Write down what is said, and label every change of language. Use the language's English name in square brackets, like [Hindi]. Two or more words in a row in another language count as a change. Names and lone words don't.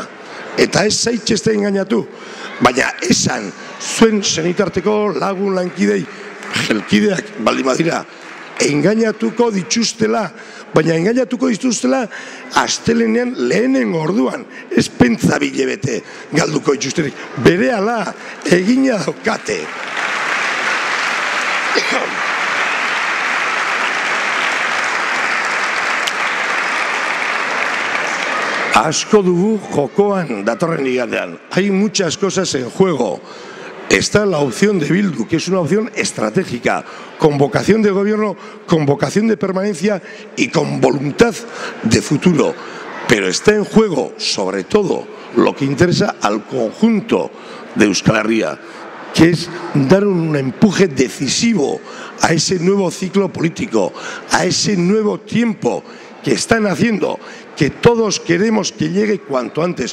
[Basque] Eta ez zaitxezte engainatu, baina esan zuen senitarteko lagun lankidei, jelkideak baldin badira, engainatuko dituztela, baina engainatuko dituztela astelenean lehenen orduan, ez pentsa bilebete galduko dituzterik. Berehala egina daukate. Asko dugu jokoan datorren igandean. [Spanish] Hay muchas cosas en juego. Está la opción de Bildu, que es una opción estratégica, con vocación de gobierno, con vocación de permanencia y con voluntad de futuro. Pero está en juego, sobre todo, lo que interesa al conjunto de Euskal Herria, que es dar un empuje decisivo a ese nuevo ciclo político, a ese nuevo tiempo que están haciendo, que todos queremos que llegue cuanto antes.